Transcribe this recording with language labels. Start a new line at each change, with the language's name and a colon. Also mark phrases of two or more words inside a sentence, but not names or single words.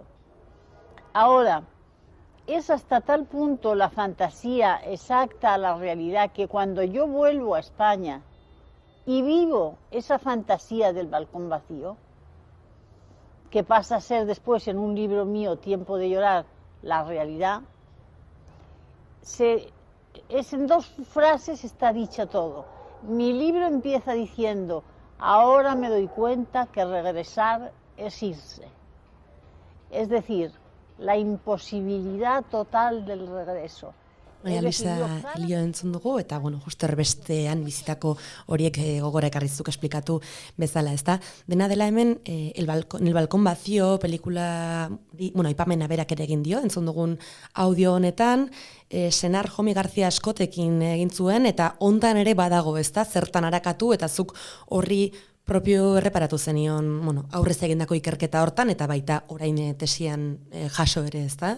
Spanish: Ahora, es hasta tal punto la fantasía exacta a la realidad que cuando yo vuelvo a España y vivo esa fantasía del balcón vacío, que pasa a ser después en un libro mío, Tiempo de llorar, la realidad, en 2 frases está dicho todo. Mi libro empieza diciendo, ahora me doy cuenta que regresar es irse. Es decir, la imposibilidad total del regreso.
Basque: Maria Luisa Elio entzun dugu, eta justo erbestean bizitako horiek gogora ekarrizuk esplikatu bezala, ezta? Dena dela hemen, el balcón vacío pelikula, aipamena berak ere egin dio, entzun dugun audio honetan, senar Jomi García Eskotekin egin zuen, eta hontan ere badago, ezta? Zertan arakatu, eta zuk horri propio erreparatu zenion, aurrez egindako ikerketa hortan, eta baita orain tesian jaso ere, ezta?